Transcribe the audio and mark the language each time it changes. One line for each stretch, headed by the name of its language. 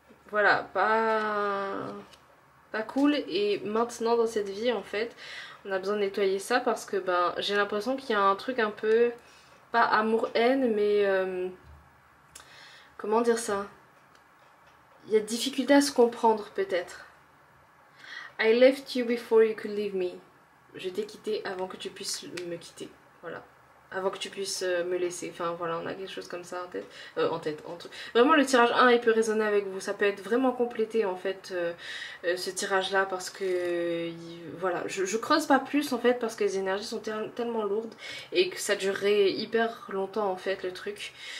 French: voilà, pas cool, et maintenant dans cette vie en fait on a besoin de nettoyer ça parce que ben j'ai l'impression qu'il y a un truc un peu, pas amour-haine mais comment dire ça, il y a difficulté à se comprendre peut-être.
English: I left you before you could leave me.
French: Je t'ai quitté avant que tu puisses me quitter, voilà, avant que tu puisses me laisser, enfin voilà, on a quelque chose comme ça en tête, en truc. Vraiment le tirage 1 il peut résonner avec vous, ça peut être vraiment complété en fait ce tirage là parce que voilà, je creuse pas plus en fait parce que les énergies sont tellement lourdes et que ça durerait hyper longtemps en fait le truc.